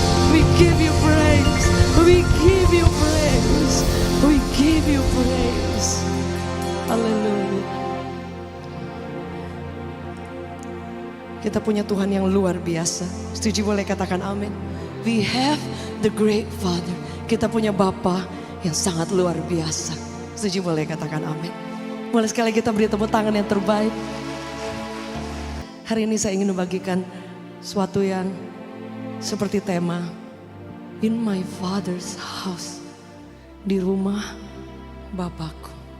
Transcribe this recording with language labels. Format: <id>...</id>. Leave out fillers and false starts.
<en>We give you praise, we give you praise, we give you praise.</en> <id>Haleluya. Kita punya Tuhan yang luar biasa. Setuju boleh katakan amin.</id> <en>We have the great Father.</en> <id>Kita punya Bapa yang sangat luar biasa. Setuju boleh katakan amin. Boleh sekali kita beri tepuk tangan yang terbaik. Hari ini saya ingin membagikan sesuatu yang seperti tema In my Father's house, di rumah Bapakku.</id>